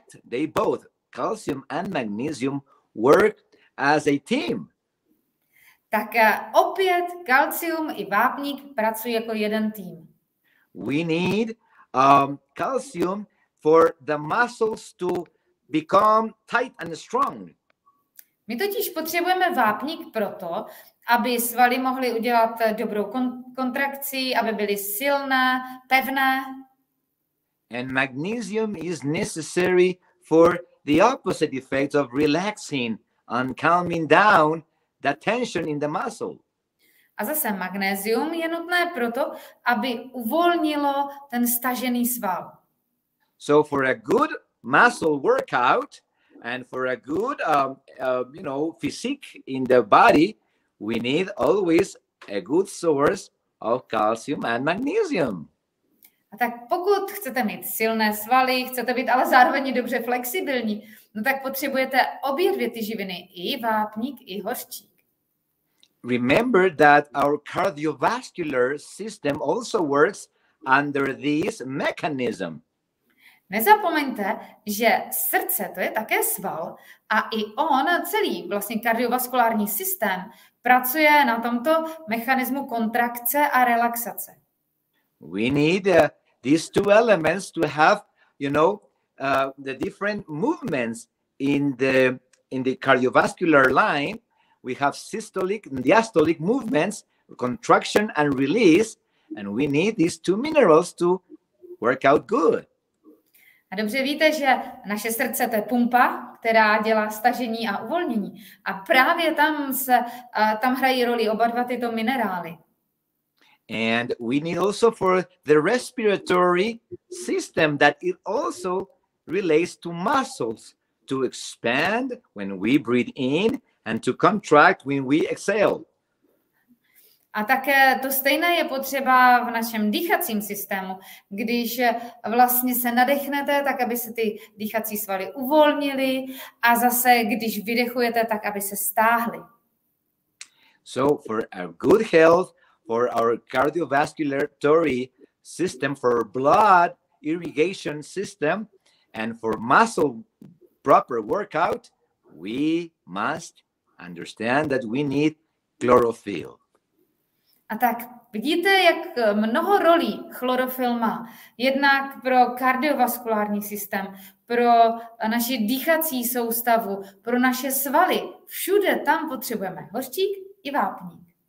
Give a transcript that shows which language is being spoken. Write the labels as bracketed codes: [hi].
[en] they both, calcium and magnesium, work as a team. [cs] Tak opět kalcium i vápník pracují jako jeden tým. [en] We need calcium for the muscles to become tight and strong. [cs] My totiž potřebujeme vápník proto, aby svaly mohly udělat dobrou kontrakci, aby byly silné, pevné. [en] And magnesium is necessary for the opposite effects of relaxing and calming down the tension in the muscle. [cs] A zase magnézium je nutné proto, aby uvolnilo ten stažený sval. [en] So for a good muscle workout and for a good, physique in the body, we need always a good source of calcium and magnesium. [cs] A tak pokud chcete mít silné svaly, chcete být ale zároveň dobře flexibilní, no tak potřebujete obě dvě ty živiny, i vápník, i hořčík. [en] Remember that our cardiovascular system also works under this mechanism. [cs] Nezapomeňte, že srdce to je také sval a i on, celý vlastně kardiovaskulární systém, pracuje na tomto mechanismu kontrakce a relaxace. [en] We need these two elements to have, the different movements in the cardiovascular line. We have systolic and diastolic movements, contraction and release, and we need these two minerals to work out good. [cs] A dobře víte, že naše srdce to je pumpa, která dělá stažení a uvolnění. A právě tam hrají roli oba dva tyto minerály. [en] And we need also for the respiratory system that it also relates to muscles to expand when we breathe in and to contract when we exhale. [cs] A také to stejné je potřeba v našem dýchacím systému. Když vlastně se nadechnete, tak aby se ty dýchací svaly uvolnily a zase, když vydechujete, tak aby se stáhly. [en] So for our good health, for our cardiovascular system, for blood irrigation system, and for muscle proper workout, we must understand that we need chlorophyll. [cs] A tak vidíte, jak mnoho rolí chlorophyll má. Jednak pro kardiovaskulární systém, pro naši dýchací soustavu, pro naše svaly. Všude tam potřebujeme hořčík i vápník.